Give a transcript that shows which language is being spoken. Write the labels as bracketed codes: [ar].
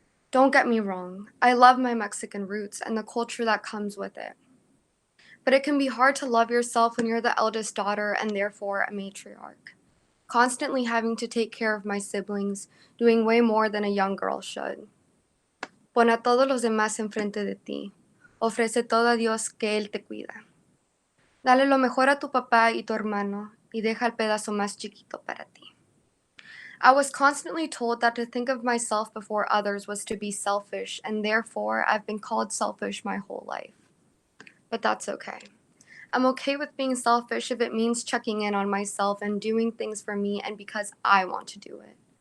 [en] Don't get me wrong, I love my Mexican roots and the culture that comes with it. But it can be hard to love yourself when you're the eldest daughter and therefore a matriarch. Constantly having to take care of my siblings, doing way more than a young girl should. [es] Pon a todos los demás enfrente de ti. Ofrece todo a Dios que Él te cuida. Dale lo mejor a tu papá y tu hermano y deja el pedazo más chiquito para ti. [en] I was constantly told that to think of myself before others was to be selfish, and therefore I've been called selfish my whole life. But that's okay. I'm okay with being selfish if it means checking in on myself and doing things for me and because I want to do it.